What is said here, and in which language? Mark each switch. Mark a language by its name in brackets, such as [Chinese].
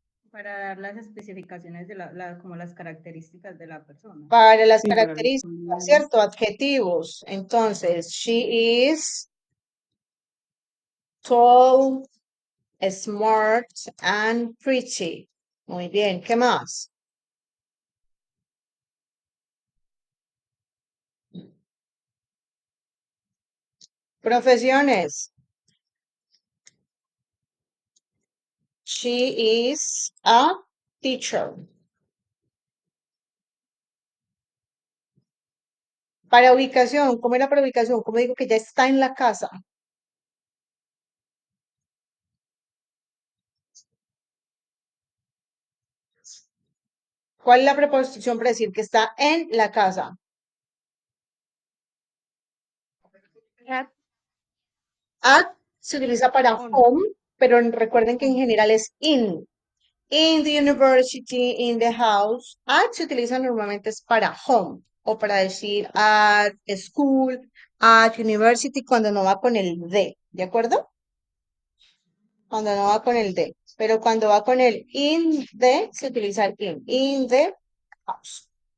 [Spanish] Para dar las especificaciones de como las características de la persona. Para las Sí, para características, ¿cierto? Adjetivos. [English] Entonces, she is tall, smart, and pretty. [Spanish] Muy bien. ¿Qué más? Profesiones. [English] She is a teacher. [Spanish] Para ubicación, ¿cómo era para ubicación? ¿Cómo digo que ya está en la casa? ¿Cuál es la preposición para decir que está en la casa? At se utiliza para home, pero recuerden que en general es in. [English] In the university, in the house. [Spanish] At se utiliza normalmente es para home o para decir [English] at school, at university [Spanish] cuando no va con el ¿de acuerdo? Cuando no va con el de. Pero cuando va con el in the, se utiliza el [English] in the house.